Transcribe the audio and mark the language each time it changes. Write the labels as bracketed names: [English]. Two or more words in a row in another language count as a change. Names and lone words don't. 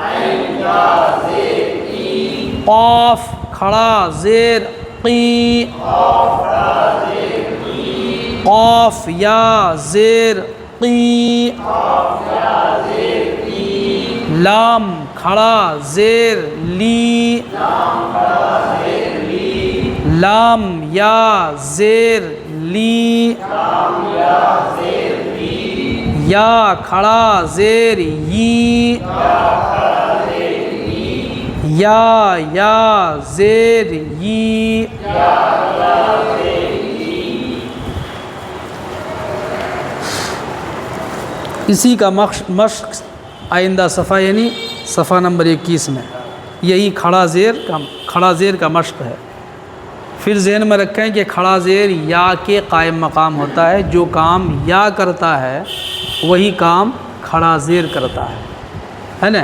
[Urdu] قاف کھڑا زیر قی، قاف یا زیر قی، لام کھڑا زیر لی، لام یا زیر لی، یا کھڑا زیر یی، یا زیر یی، اسی کا مشق آئندہ صفحہ یعنی صفحہ نمبر 21 میں یہی کھڑا زیر کا مشق ہے۔ پھر ذہن میں رکھیں کہ کھڑا زیر یا کے قائم مقام ہوتا ہے، جو کام یا کرتا ہے وہی کام کھڑا زیر کرتا ہے نا؟